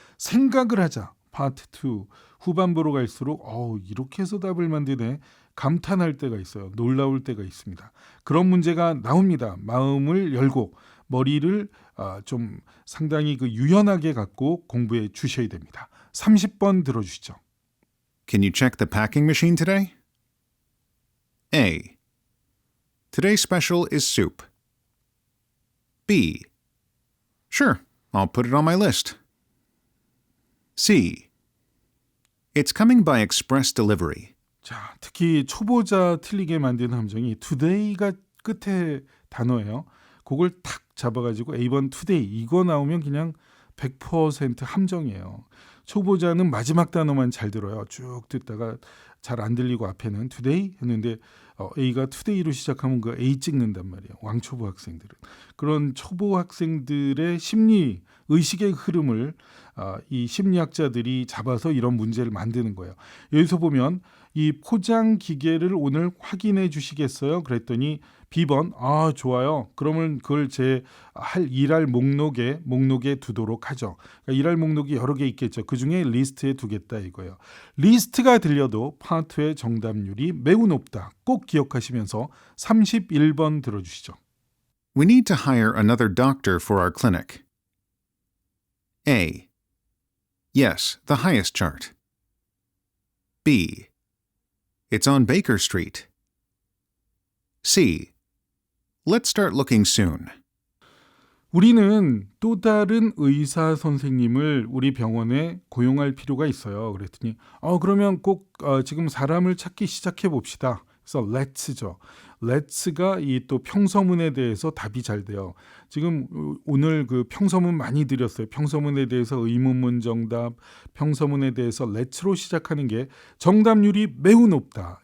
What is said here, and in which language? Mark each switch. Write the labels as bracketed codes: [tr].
[ko] 생각을 하자. 파트 2 후반부로 갈수록 이렇게 해서 답을 만드네. 감탄할 때가 있어요. 놀라울 때가 있습니다. 그런 문제가 나옵니다. 마음을 열고 머리를 좀 상당히 유연하게 갖고 공부해 주셔야 됩니다. 30번 들어주시죠. [en] Can you check the packing machine today? A. Today's special is soup. B. Sure, I'll put it on my list. C. It's coming by express delivery. [ko] 자, 특히 초보자 틀리게 만드는 함정이 today가 끝에 단어예요. 그걸 탁 잡아가지고 A번 today 이거 나오면 그냥 100% 함정이에요. 초보자는 마지막 단어만 잘 들어요. 쭉 듣다가 잘 안 들리고 앞에는 today 했는데 A가 today로 시작하면 그 A 찍는단 말이에요. 왕초보 학생들은. 그런 초보 학생들의 심리, 의식의 흐름을 이 심리학자들이 잡아서 이런 문제를 만드는 거예요. 여기서 보면 이 포장 기계를 오늘 확인해 주시겠어요? 그랬더니 B번 좋아요. 그러면 그걸 제 일할 목록에 두도록 하죠. 그러니까 일할 목록이 여러 개 있겠죠. 그중에 리스트에 두겠다 이거예요. 리스트가 들려도 파트의 정답률이 매우 높다. 꼭 기억하시면서 31번 들어주시죠. [en] We need to hire another doctor for our clinic. A. Yes, the highest chart. B. It's on Baker Street. C. Let's start looking soon. [ko] 우리는 또 다른 의사 선생님을 우리 병원에 고용할 필요가 있어요. 그랬더니 그러면 꼭 지금 사람을 찾기 시작해 봅시다. 그래서 let's죠. let's가 이 또 평서문에 대해서 답이 잘 돼요. 지금 오늘 그 평서문 많이 드렸어요. 평서문에 대해서 의문문 정답, 평서문에 대해서 let's로 시작하는 게 정답률이 매우 높다.